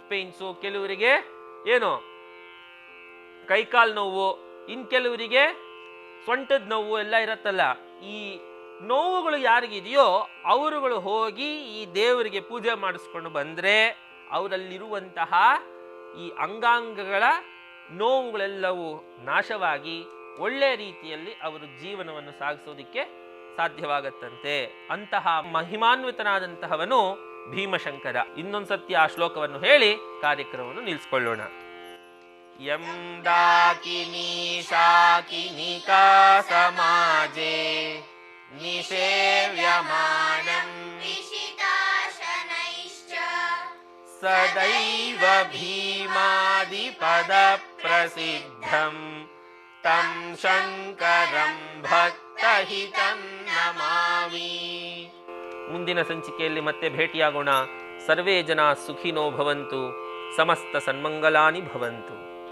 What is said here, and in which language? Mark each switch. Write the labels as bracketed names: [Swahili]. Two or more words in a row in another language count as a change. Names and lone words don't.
[Kannada] ಪೇನ್ಸು, ಕೆಲವರಿಗೆ ಏನು ಕೈಕಾಲು ನೋವು, ಇನ್ನು ಕೆಲವರಿಗೆ ಸೊಂಟದ ನೋವು ಎಲ್ಲ ಇರುತ್ತಲ್ಲ, ಈ ನೋವುಗಳು ಯಾರಿಗಿದೆಯೋ ಅವರುಗಳು ಹೋಗಿ ಈ ದೇವರಿಗೆ ಪೂಜೆ ಮಾಡಿಸ್ಕೊಂಡು ಬಂದರೆ ಅವರಲ್ಲಿರುವಂತಹ ಈ ಅಂಗಾಂಗಗಳ ನೋವುಗಳೆಲ್ಲವೂ ನಾಶವಾಗಿ ಒಳ್ಳೆಯ ರೀತಿಯಲ್ಲಿ ಅವರು ಜೀವನವನ್ನು ಸಾಗಿಸೋದಿಕ್ಕೆ ಸಾಧ್ಯವಾಗತ್ತಂತೆ. ಅಂತಹ ಮಹಿಮಾನ್ವಿತನಾದಂತಹವನು ಭೀಮಶಂಕರ. ಇನ್ನೊಂದು ಸತ್ಯ ಆ ಶ್ಲೋಕವನ್ನು ಹೇಳಿ ಕಾರ್ಯಕ್ರಮವನ್ನು ನಿಲ್ಲಿಸ್ಕೊಳ್ಳೋಣ. [Sanskrit] ಯಂ ಡಾಕಿನಿ ಶಾಕಿನಿಕಾ ಸಮಾಜೆ ನಿಷೇವ್ಯಮಾನಂ ವಿಷಿತಾಶನೈಶ್ಚ ಸದೈವ ಭೀಮಾದಿಪದ ಪ್ರಸಿದ್ಧಂ ತಂ ಶಂಕರಂ ಭಕ್ತಹಿತಂ ನಮಾಮಿ. [Kannada] ಮುಂದಿನ ಸಂಚಿಕೆಯಲ್ಲಿ ಮತ್ತೆ ಭೇಟಿಯಾಗೋಣ. [Sanskrit] ಸರ್ವೇ ಜನ ಸುಖಿನೋ ಭವಂತು, ಸಮಸ್ತ ಸನ್ಮಂಗಲಾನಿ ಭವಂತು.